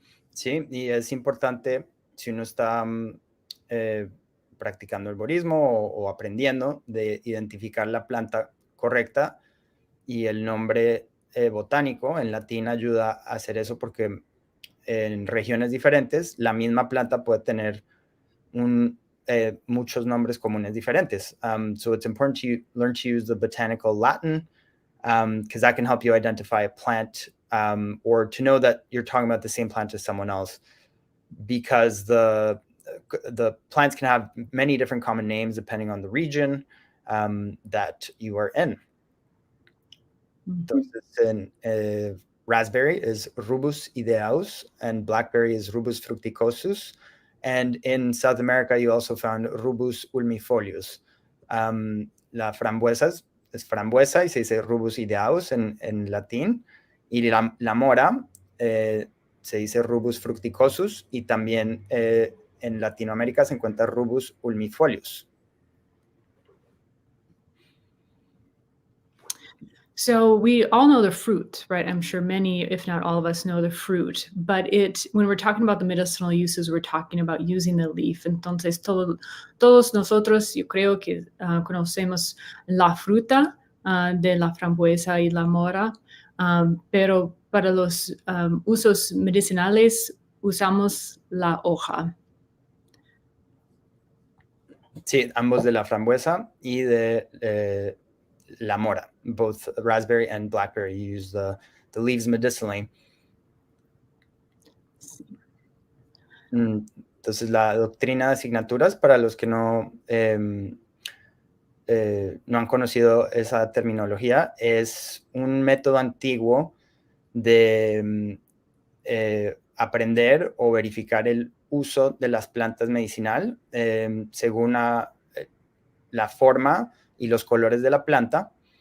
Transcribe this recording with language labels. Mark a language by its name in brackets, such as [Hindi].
[Spanish] Sí, y es importante si uno está practicando herborismo o aprendiendo de identificar la planta correcta, y el nombre botánico en latín ayuda a hacer eso, porque en regiones diferentes la misma planta puede tener muchos nombres comunes diferentes. [English] So it's important to learn to use the botanical Latin because that can help you identify a plant or to know that you're talking about the same plant as someone else, because the plants can have many different common names depending on the region that you are in. Entonces, raspberry is Rubus ideaus, and blackberry is Rubus fructicosus. And in South America, you also found Rubus ulmifolius. [Spanish] La frambuesa es frambuesa y se dice Rubus ideaus en latín. Y la mora se dice Rubus fructicosus, y también en Latinoamérica se encuentra Rubus ulmifolius. [English] So we all know the fruit, right? I'm sure many, if not all of us, know the fruit. But when we're talking about the medicinal uses, we're talking about using the leaf. [Spanish] Entonces, todos nosotros, yo creo que conocemos la fruta de la frambuesa y la mora, pero para los usos medicinales usamos la hoja. Sí, ambos de la frambuesa y de la mora. [English] Both raspberry and blackberry use the leaves medicinally. [Spanish] Entonces, la doctrina de asignaturas, para los que no han conocido esa terminología, es un método antiguo de aprender o verificar el uso de las plantas medicinal según la forma y los colores de la planta,